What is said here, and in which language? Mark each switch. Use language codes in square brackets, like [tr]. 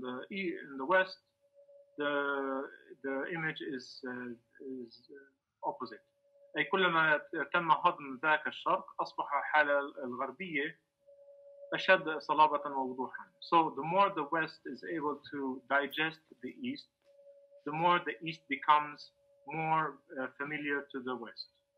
[en] In the West, the image is opposite. [ar] أي كلما تم هضم ذاك الشرق أصبح الحالة الغربية أشد صلابة ووضوحا. [en] So the more the West is able to digest the East, the more the East becomes more familiar to the West.